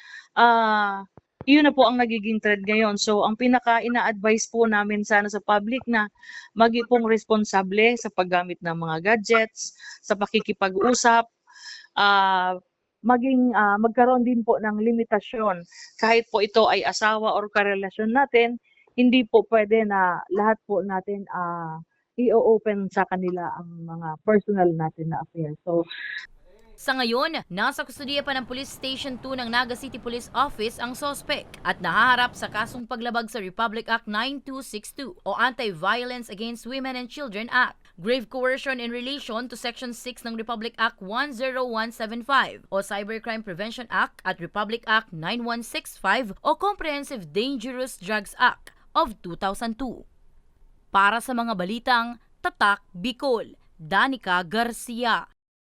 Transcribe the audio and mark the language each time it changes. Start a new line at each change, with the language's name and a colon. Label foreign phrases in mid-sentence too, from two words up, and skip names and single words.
Filipino: Yun na po ang nagiging trend ngayon. So ang pinaka-ina-advise po namin sana sa public na maging pong responsable sa paggamit ng mga gadgets, sa pakikipag-usap, magkaroon din po ng limitasyon. Kahit po ito ay asawa or karelasyon natin, hindi po pwede na lahat po natin i-open sa kanila ang mga personal natin na affairs. So, sa ngayon, nasa kustudiya pa ng Police Station 2 ng Naga City Police Office ang sospek at nahaharap sa kasong paglabag sa Republic Act 9262 o Anti-Violence Against Women and Children Act,
English: grave coercion in relation to Section 6
Filipino: ng Republic Act 10175 o Cybercrime Prevention Act at Republic Act 9165 o Comprehensive Dangerous Drugs Act of 2002. Para sa mga balitang Tatak Bicol, Danica Garcia.